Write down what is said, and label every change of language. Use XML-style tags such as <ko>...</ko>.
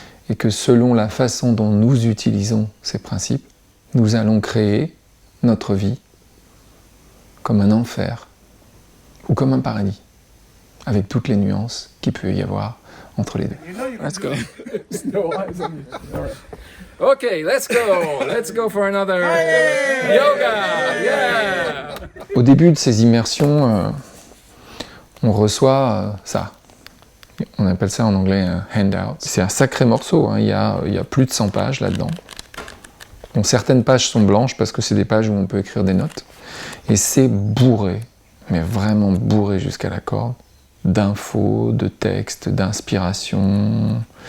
<fr>Et que selon la façon dont nous utilisons ces principes, nous allons créer notre vie comme un enfer ou comme un paradis, avec toutes les nuances qu'il peut y avoir entre les deux.</fr> <en>Let's go. Okay, let's go. Let's go for another yoga. Yeah.</en> <fr>Au début de ces immersions, on reçoit ça. On appelle ça en anglais un handout. C'est un sacré morceau, hein. Il y a plus de 100 pages là-dedans. Donc certaines pages sont blanches parce que c'est des pages où on peut écrire des notes. Et c'est bourré, mais vraiment bourré jusqu'à la corde, d'infos, de textes, d'inspiration.</fr>